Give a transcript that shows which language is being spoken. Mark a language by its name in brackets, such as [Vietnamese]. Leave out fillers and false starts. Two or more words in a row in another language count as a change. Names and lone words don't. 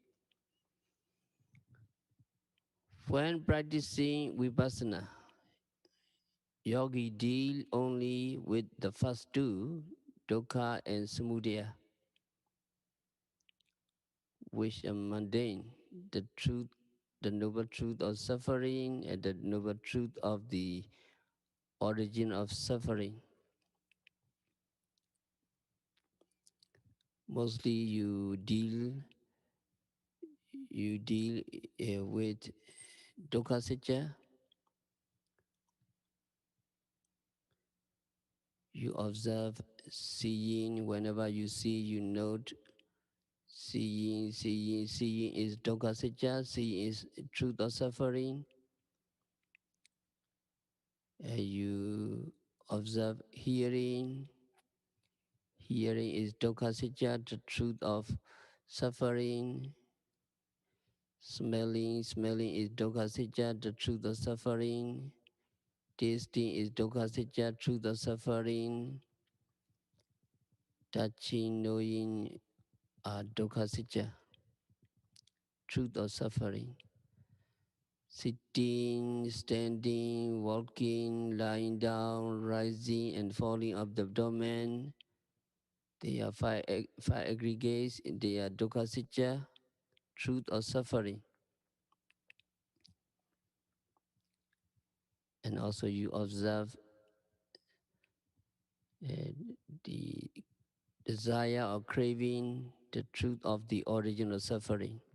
[English] When practicing vipassana, yogi deal only with the first two, dukkha and samudaya, which are mundane, the truth, the noble truth of suffering and the noble truth of the origin of suffering. Mostly you deal with [Pali] dukkha sacca. [English] You observe seeing. Whenever you see, you note seeing. Seeing is [Pali] dukkha sacca. [English] Seeing is truth of suffering. You observe hearing. Hearing is [Pali] dukkha sacca, [English] the truth of suffering. Smelling is [Pali] dukkha sacca, [English] the truth of suffering. Tasting is [Pali] dukkha sacca, [English] truth of suffering. Touching, knowing are [Pali] dukkha sacca, [English] truth of suffering. Sitting, standing, walking, lying down, rising and falling of the abdomen. They are five aggregates. They are [Pali] dukkha sacca, [English] truth of suffering. And also you observe the desire or craving, the truth of the origin of suffering.